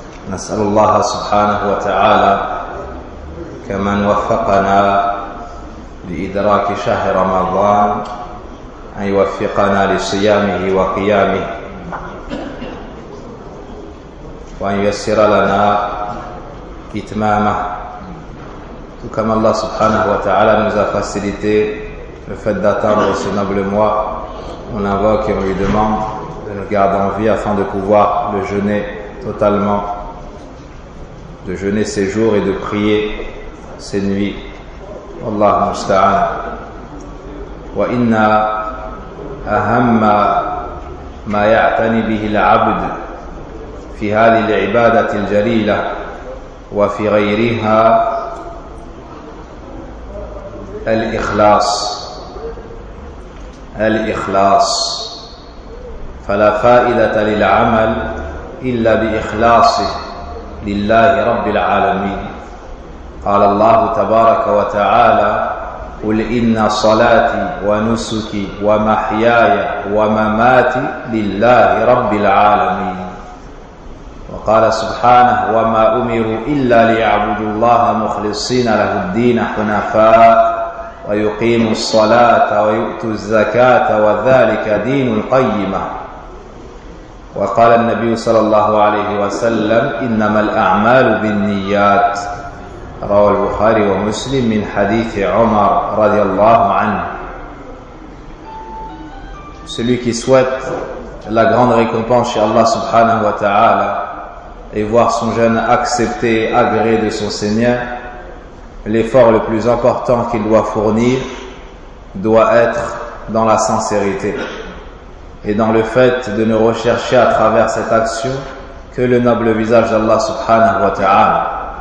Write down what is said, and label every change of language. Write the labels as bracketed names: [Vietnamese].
[Arabic] نسأل الله سبحانه وتعالى كمن وفقنا لإدراك شهر رمضان أن يوفقنا لصيامه وقيامه، وأن يسر لنا إتمامه. [French] Tout comme Allah subhanahu wa ta'ala nous a facilité le fait d'atteindre ce noble mois, on invoque et on lui demande de nous garder en vie afin de pouvoir le jeûner totalement, de jeûner ses jours et de prier ses nuits. [Arabic] Allah musta'an. Wa inna ahamma ma ya'tani bihi al-'abd fi hadhihi al-'ibadati al-jalila wa fi ghayriha الإخلاص، الإخلاص. فلا فائدة للعمل إلا بإخلاصه لله رب العالمين. قال الله تبارك وتعالى: قل إن صلاتي ونسكي ومحياي ومماتي لله رب العالمين. وقال سبحانه: وما أمروا إلا ليعبدوا الله مخلصين له الدين حنفاء ويقيم الصلاة ويؤتوا الزكاة وذلك دين القيمة. وقال النبي صلى الله عليه وسلم: إنما الأعمال بالنيات. رواه البخاري ومسلم من حديث عمر رضي الله عنه. [French] Celui qui souhaite la grande récompense chez Allah subhanahu wa ta'ala et voir son jeûne accepté et agréé de son Seigneur, l'effort le plus important qu'il doit fournir doit être dans la sincérité et dans le fait de ne rechercher à travers cette action que le noble visage d'Allah subhanahu wa ta'ala.